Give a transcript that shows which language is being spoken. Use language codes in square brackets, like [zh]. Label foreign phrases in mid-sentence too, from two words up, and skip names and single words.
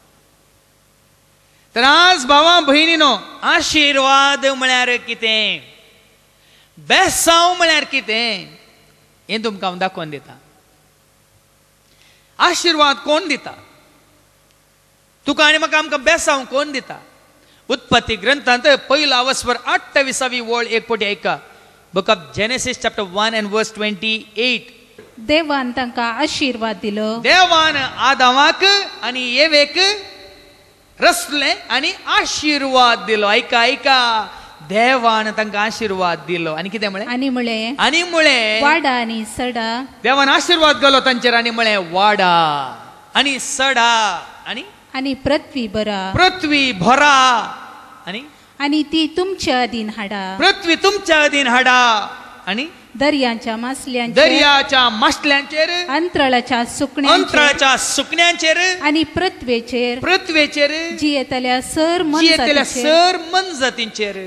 [kok] तर आज भावा भयणीनो, आशिर्वाद म्हळ्यार कितें, बेसांव म्हळ्यार कितें हें तुमकां हांव दाखोवन दिता. आशिर्वाद कोण दिता? तुका आनी म्हाका आमकां बेसांव कोण दिता? उत्पत्ती ग्रंथांत 1 28वी ओळ एक पटी ऐका. [en] book of Genesis chapter 1 and verse 28. [kok] देवान तांकां आशिर्वाद दिलो. देवान आदामाक आनी येवेक रचलें आनी आशिर्वाद दिलो. ऐका ऐका, देवान तांकां आशिर्वाद दिलो. आनी कितें म्हळें? आनी म्हळें वाडा आनी सडा. देवान आशिर्वाद घालो तांचेर आनी म्हळें वाडा आनी सडा आनी पृथ्वी भरा. पृथ्वी भरा आनी ती तुमच्या अधीन हाडा. पृथ्वी तुमच्या अधीन हाडा आनी दर्याच्या मासल्यांचेर अंतराळाच्या सुकण्यांचेर आनी पृथ्वेचेर जियेतल्या सर मनजातींचेर